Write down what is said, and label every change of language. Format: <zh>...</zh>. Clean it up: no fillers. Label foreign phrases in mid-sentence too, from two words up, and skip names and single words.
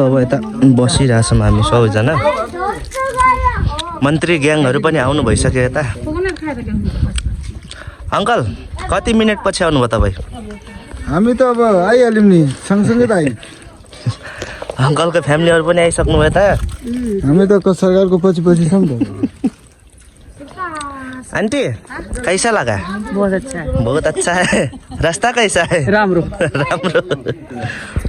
<ne>अब यता बसिरहेछौँ हामी सबैजना। मन्त्री ग्याङहरू पनि आउनु भइसक्यो यता। अङ्कल कति मिनट पछि आउनुभयो तपाईँ? हामी त अब आइहाल्यौँ नि, सँगसँगै त आयौँ। अङ्कलको फ्यामिलीहरू पनि आइसक्नु भयो त। हामी त सरकारको पछि पछि छौँ त।</ne> <hi>आंटी कैसा लगा? बहुत अच्छा है। बहुत अच्छा है। रास्ता कैसा है?</hi> <ne>राम्रो राम्रो।</ne>